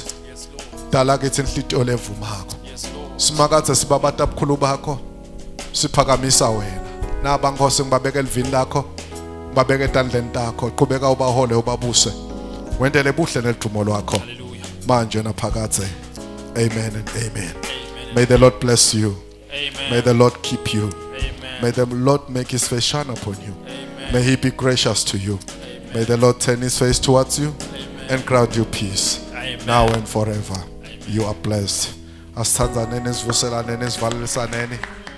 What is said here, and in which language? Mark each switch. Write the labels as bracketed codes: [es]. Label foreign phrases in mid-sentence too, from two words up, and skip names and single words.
[en] Yes, Lord. [ss] dala kithi inhlitiyo levumako. [en] Yes, Lord. [ss] Simakathe sibabata bukhulu bakho, siphakamisa wena. Naba Nkosi ngibabeka elivini lakho, ngibabeka etandleni takho, qhubeka ubahole ubabuse. Wendele buhle nelidumo lwakho Hallelujah. manje naphakathe. [en] Amen and amen. Amen. May the Lord bless you. Amen. May the Lord keep you. Amen. May the Lord make his face shine upon you. Amen. May he be gracious to you. May the Lord turn his face towards you and grant you peace Amen. now and forever. You are blessed. [ss] Asithandaneni sivuselaneni sivalisaneni.